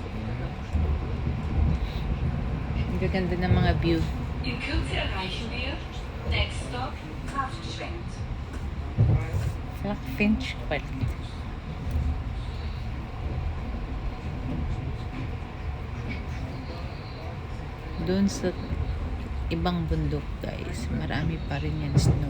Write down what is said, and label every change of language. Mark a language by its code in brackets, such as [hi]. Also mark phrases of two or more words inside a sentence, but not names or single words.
[tl] Ang gaganda ng mga view. [de] In Kürze erreichen wir [en] Next Stop [de] Kraftschwenk. Finch. [tl] Doon sa ibang bundok, guys, marami pa rin yan snow.